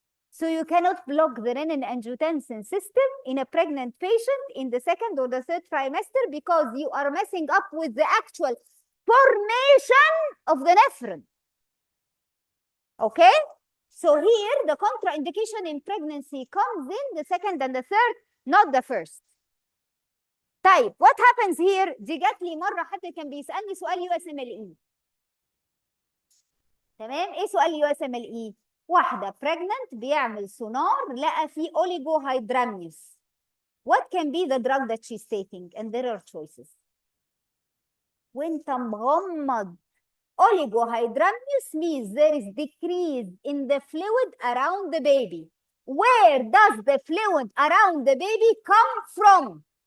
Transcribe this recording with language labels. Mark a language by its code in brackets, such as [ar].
[en] So you cannot block the renin-angiotensin system in a pregnant patient in the second or the third trimester because you are messing up with the actual formation of the nephron. Okay? So here the contraindication in pregnancy comes in the second and the third, not the first. [ar] طيب [en] what happens here؟ [ar] دي جات لي مره حد كان بيسالني سؤال USMLE. تمام؟ ايه سؤال USMLE؟ واحده pregnant بيعمل سونار لقى فيه oligohydramnios. [en] What can be the drug that she's taking? And there are choices. [ar] وانت مغمض [en] oligohydramnios means there is decrease in the fluid around the baby. Where does the fluid around the baby come from?